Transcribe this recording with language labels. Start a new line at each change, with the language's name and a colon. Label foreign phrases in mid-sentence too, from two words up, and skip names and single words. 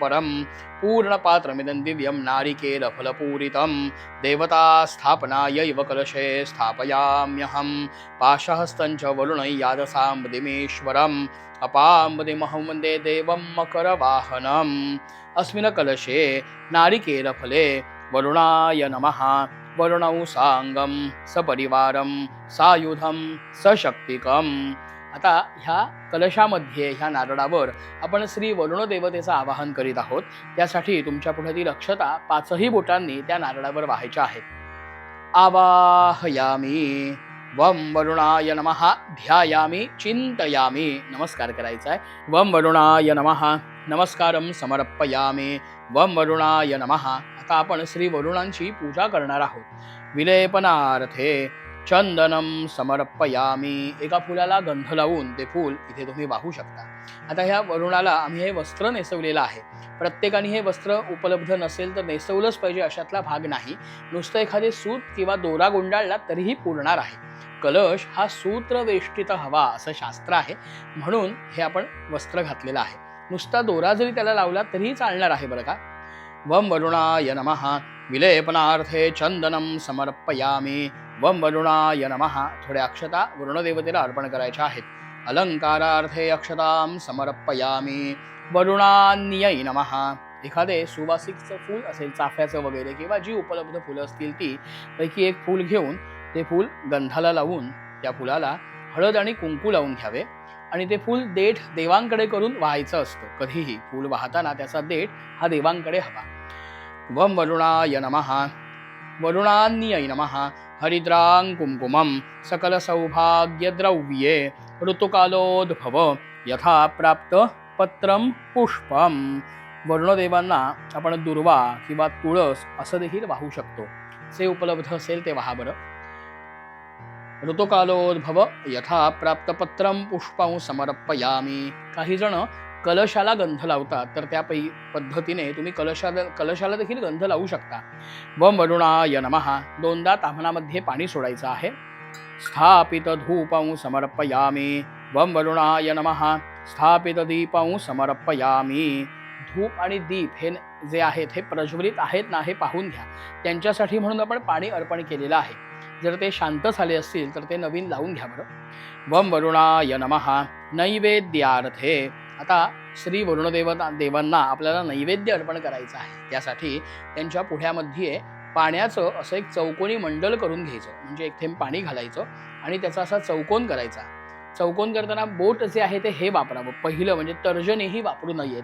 Sanskrit: परं पूर्णपात्रमिदं दिव्यं नारिकेलफलपूरितं देवतास्थापनायैव कलशे स्थापयाम्यहं पाशहस्तं च वरुणैयादसाम्बदिमेश्वरम् अपाम्बदिमहं वन्दे देवं मकरवाहनम् अस्मिन् कलशे नारिकेलफले वरुणाय नमः वरुणौ साङ्गं सपरिवारं सायुधं सशक्तिकम्।
Marathi: आता ह्या कलशामध्ये ह्या नारळावर आपण श्री वरुण देवतेचं आवाहन करीत आहोत। त्यासाठी तुमच्या पुढील अक्षता 5ही बोटांनी त्या नारळावर वाहायच्या आहेत।
Sanskrit: आवाहयामी वम वरुणाय नमः ध्यायामी चिंतयामी
Marathi: नमस्कार करायचा आहे।
Sanskrit: वम वरुणाय नमः नमस्कारम समर्पयामी वम वरुणाय नमः।
Marathi: आता आपण श्री वरुणांची पूजा करणार आहोत।
Sanskrit: विलेपनार्थे चंदनम समर्पयामी
Marathi: एका फुलाला गंध लावून ते फूल इथे तुम्ही वाहू शकता। आता ह्या वरुणाला आम्ही हे वस्त्र नेसवलेलं आहे। प्रत्येकाने हे वस्त्र उपलब्ध नसेल तर नेसवलंच पाहिजे अशातला भाग नाही। नुसतं एखादे सूत किंवा दोरा गुंडाळला तरीही पुरणार आहे। कलश हा सूत्र वेष्टित हवा असं शास्त्र आहे, म्हणून हे आपण वस्त्र घातलेलं आहे। नुसता दोरा जरी त्याला लावला तरीही चालणार आहे बरं का।
Sanskrit: वम वरुणाय नमः विलेपनार्थे चंदनम समर्पयामी वम वरुणाय नमः।
Marathi: थोड्या अक्षता वरुणदेवतेला अर्पण करायच्या आहेत।
Sanskrit: अलंकारार्थे अक्षतां समर्पयामी वरुणान्यै नमः।
Marathi: एखादे सुवासिकचं फूल असेल चाफ्याचं वगैरे किंवा जी उपलब्ध फुलं असतील ती पैकी एक फूल घेऊन ते फूल गंधाला लावून त्या फुलाला हळद आणि कुंकू लावून घ्यावे आणि ते फूल देठ देवांकडे करून वाहायचं असतं। कधीही फूल वाहताना त्याचा देठ हा देवांकडे हवा।
Sanskrit: वम वरुणाय नमः वरुणान्यै नमः हरिद्रां कुंकुमं सकल सौभाग्यद्रव्ये ऋतुकालोद्भव यथा प्राप्त पत्रम पुष्पम।
Marathi: वरुणदेवांना आपण दुर्वा किंवा तुळस असं देखील वाहू शकतो। जे उपलब्ध असेल ते वाहा बरं।
Sanskrit: ऋतुकालोद्भव यथा प्राप्त पत्रम पुष्पं समर्पयामी।
Marathi: काही जण कलशाला गंध लावतात तर त्या पद्धतीने तुम्ही कलशाला देखील गंध लावू शकता।
Sanskrit: वम वरुणाय नमः
Marathi: दोनदा ताम्हणामध्ये पाणी सोडायचं आहे।
Sanskrit: स्थापित धूपं समर्पयामी वम वरुणाय नमः स्थापित दीपं समर्पयामी।
Marathi: धूप आणि दीप हे जे आहेत हे प्रज्वलित आहेत ना हे पाहून घ्या। त्यांच्यासाठी म्हणून आपण पाणी अर्पण केलेलं आहे। जर ते शांत झाले असतील तर ते नवीन लावून घ्या बरं।
Sanskrit: वम वरुणाय नमः नैवेद्यार्थे।
Marathi: आता श्री वरुण देवांना आपल्याला नैवेद्य अर्पण करायचं आहे। त्यासाठी त्यांच्या पुढ्यामध्ये पाण्याचं असं एक चौकोनी मंडल करून घ्यायचं, म्हणजे एक थेंब पाणी घालायचं आणि त्याचा असा चौकोन करायचा। चौकोन करताना बोट जे आहे ते हे वापरावं। पहिलं म्हणजे तर्जनी ही वापरू नये।